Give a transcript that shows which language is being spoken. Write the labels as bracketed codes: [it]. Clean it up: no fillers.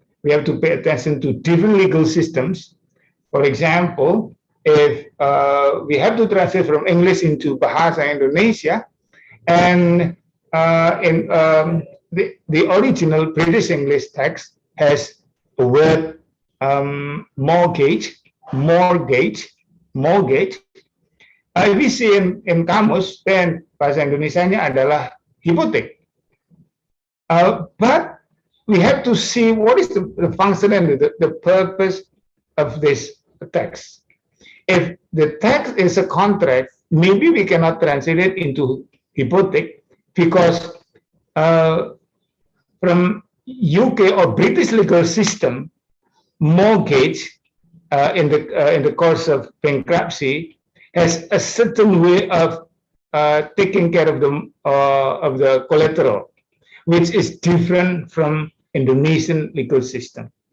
[en] We have to pay attention to different legal systems. For example, if we have to translate from English into Bahasa Indonesia, and the original British English text has the word mortgage. We see in kamus, then [id] bahasa Indonesianya adalah hipotek. [en] But we have to see what is the function and the purpose of this text. If the text is a contract, maybe we cannot translate it into hypothec because from UK or British legal system, mortgage in the course of bankruptcy has a certain way of taking care of the collateral, which is different from Indonesian legal system.